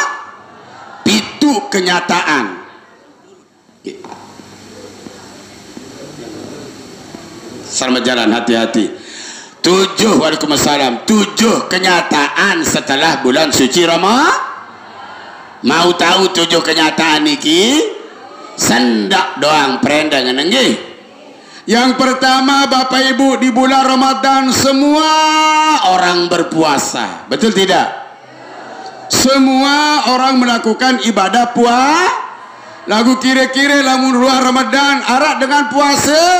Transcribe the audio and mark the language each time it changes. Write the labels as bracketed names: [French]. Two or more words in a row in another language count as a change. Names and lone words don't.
[Indonesian] 7 kenyataan. Selamat jalan, hati-hati. 7, waalaikumsalam. 7 kenyataan setelah bulan suci Ramadan. Mau tahu 7 kenyataan niki? [Sasak] Sendak doang perendang nggih. [Indonesian] Yang pertama Bapak Ibu, di bulan Ramadan semua orang berpuasa. Betul tidak? Semua orang melakukan ibadah puasa. [Sasak] Lagu kira-kira lamun luar Ramadan arak dengan puasa.